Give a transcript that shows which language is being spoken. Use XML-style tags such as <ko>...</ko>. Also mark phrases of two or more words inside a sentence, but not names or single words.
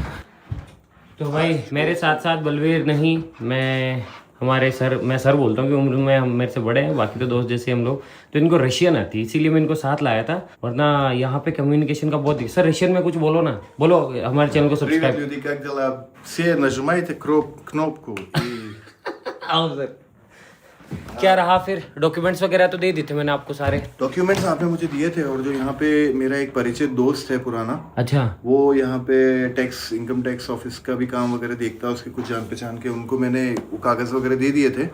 <hi>तो भाई मेरे साथ साथ बलवीर नहीं, मैं हमारे सर, मैं सर बोलता हूँ कि उम्र में हम मेरे से बड़े हैं, बाकी तो दोस्त जैसे हम लोग। तो इनको रशियन आती है, इसीलिए मैं इनको साथ लाया था, वरना यहाँ पे कम्युनिकेशन का बहुत। सर रशियन में कुछ बोलो ना, बोलो हमारे चैनल को सब्सक्राइब।</hi> <ru>Привет, люди, как дела? Все нажимайте кнопку и...</ru> <hi>आओ सर। क्या रहा फिर? डॉक्यूमेंट्स वगैरह तो दे देते मैंने आपको सारे। डॉक्यूमेंट्स आपने मुझे दिए थे, और जो यहाँ पे मेरा एक परिचित दोस्त है पुराना, अच्छा, वो यहाँ पे टैक्स,</hi> <en>income tax office</en> <hi>का भी काम वगैरह देखता है, उसके कुछ जान पहचान के, उनको मैंने वो कागज वगैरह दे दिए थे</hi>